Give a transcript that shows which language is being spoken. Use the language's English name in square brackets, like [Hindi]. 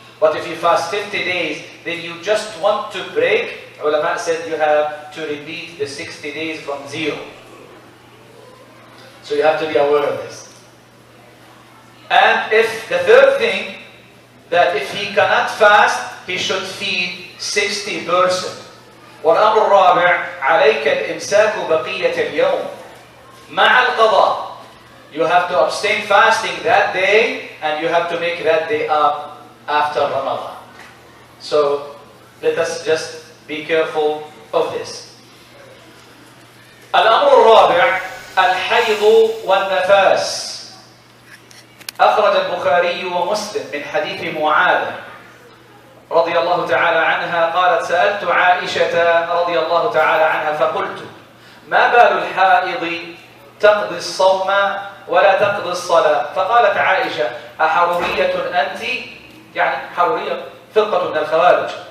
[English] But if you fast 50 days, then you just want to break, ulama said you have to repeat the 60 days from zero. So you have to be aware of this. And if the third thing, that if he cannot fast, he should feed 60 persons. [Arabic] والأمر الرابع عليك الإمساك بقية اليوم مع القضاء. [English] You have to abstain fasting that day, and you have to make that day up after Ramadan. So let us just be careful of this. [Arabic] الأمر الرابع الحيض والنفاس. أخرج البخاري ومسلم من حديث معاذ رضي الله تعالى عنها قالت سألت عائشة رضي الله تعالى عنها فقلت ما بال الحائض تقضي الصوم ولا تقضي الصلاة؟ فقالت عائشة أحرورية أنت؟ يعني حرورية فرقة من الخوارج.